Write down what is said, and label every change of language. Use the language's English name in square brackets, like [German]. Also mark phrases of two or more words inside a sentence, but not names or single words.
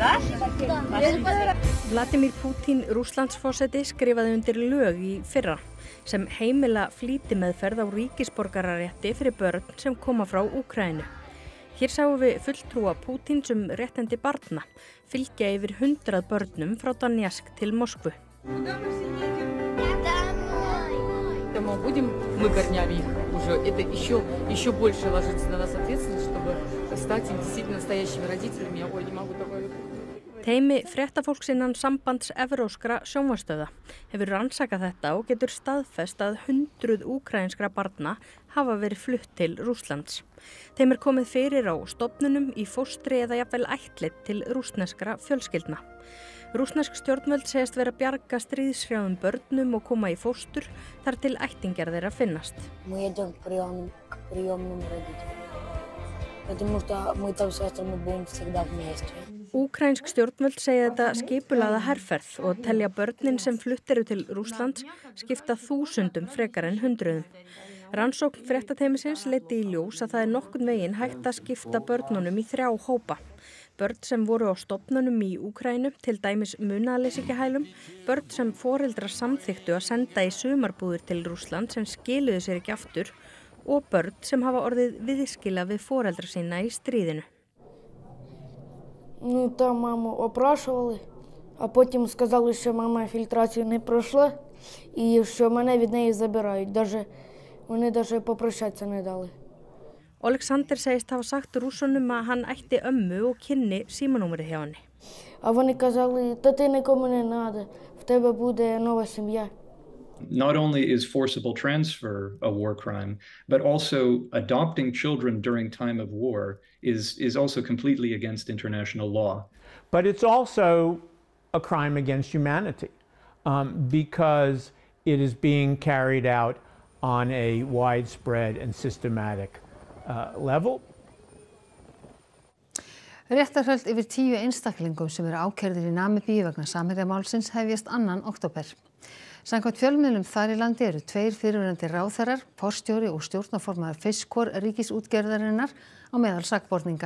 [Icelandic] Vladimir Putin, Rússlandsforseti, skrifaði undir lög í fyrra sem heimila flýtimeðferð á ríkisborgararétti fyrir börn sem koma frá Úkraínu. Hér sáum við fulltrúa Pútins réttindi barna fylgja yfir 100 börnum frá Donetsk til Moskvu. [Russian] Будем мы корнями их уже, это еще больше ложится на нас ответственность, чтобы стать действительно настоящими родителями. Я не могу такое. [Icelandic] Teymi fréttafólks innan sambands evrópskra sjónvarpsstöðva hefur rannsakað þetta og getur staðfest að 100 úkraínskra barna hafa verið flutt til Rússlands. Þeim komið fyrir á stofnunum í fóstri eða jafnvel ættleidd til rússneskra fjölskyldna. Rússnesk stjórnvöld segist vera að bjarga stríðshrjáðum börnum og koma í fóstur þar til ættingjar þeirra finnast. [Russian] Мы идем к приемным родителям, потому что мы там с сестрами будем всегда вместе. [Icelandic] Úkraínsk stjórnvöld segja þetta skipulagða herferð og telja börnin sem flutt eru til Rússlands skipta þúsundum frekar en hundruðum. Rannsókn fréttateymisins leiddi í ljós að það nokkurn veginn hægt að skipta börnunum í 3 hópa. Börn sem voru á stofnunum í Úkraínu, til dæmis munaðarleysingjahælum, börn sem foreldrar samþykktu að senda í sumarbúðir til Rússland sem skiluðu sér ekki aftur og börn sem hafa orðið viðskila við foreldra sína í stríðinu. [Ukrainian] Ну, там маму опрашували, а потім сказали, що мама фільтрацію не пройшла і що мене від неї забирають. Вони навіть попрощатися не дали. [Icelandic] Oleksandr segist hafa sagt Rússunum að hann ætti ömmu og kynni símanúmerið hjá henni. [Ukrainian] А вони казали, та ти нікому не надо, в тебе буде нова сім'я. [English] Not only is forcible transfer a war crime, but also adopting children during time of war is also completely against international law. But it's also a crime against humanity because it is being carried out on a widespread and systematic level. [Icelandic] Réttarhöld yfir 10 einstaklingum sem eru ákærðir í Namibíu vegna Samherjamálsins hefjast 2. október. Samkvæmt fjölmiðlum þar í landi eru 2 fyrrverandi ráðherrar, forstjóri og stjórnarformaður Fiskor ríkisútgerðarinnar á meðal sakborninga.